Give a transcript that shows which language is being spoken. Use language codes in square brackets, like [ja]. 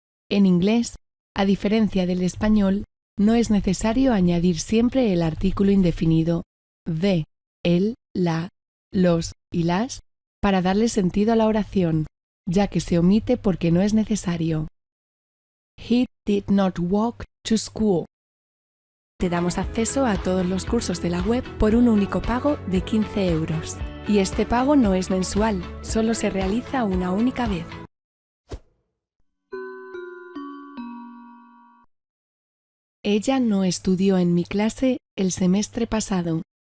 [es] En inglés, a diferencia del español, no es necesario añadir siempre el artículo indefinido the, el, la, los y las para darle sentido a la oración, ya que se omite porque no es necesario. [en] He did not walk to school. [es] Te damos acceso a todos los cursos de la web por un único pago de 15 euros. Y este pago no es mensual, solo se realiza una única vez. Ella no estudió en mi clase el semestre pasado.